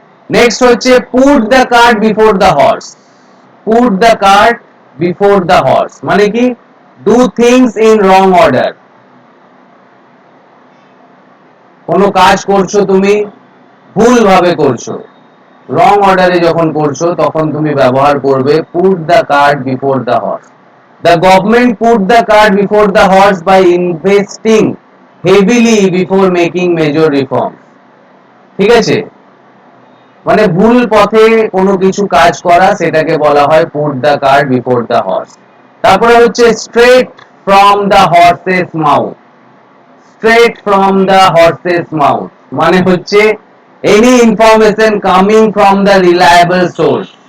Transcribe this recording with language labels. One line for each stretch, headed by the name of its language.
English: Next হচ্ছে put the cart before the horse. Put the cart before the horse
Bangla: মানে কি,
English: Do things in wrong order.
Bangla: কোনো কাজ করছো তুমি, ভুল ভাবে করছো, রং অর্ডারে যখন করছো, তখন তুমি ব্যবহার করবে
English: Put the cart before the horse. The government put the cart before the horse by investing heavily before making major reforms.
Bangla: ঠিক আছে, মানে ভুল পথে কোনো কিছু কাজ করা, সেটাকে বলা হয়
English: Put the cart before the horse.
Bangla: তারপরে হচ্ছে
English: Straight from the horse's mouth. Straight from the horse's mouth
Bangla: মানে হচ্ছে
English: Any information coming from the reliable source.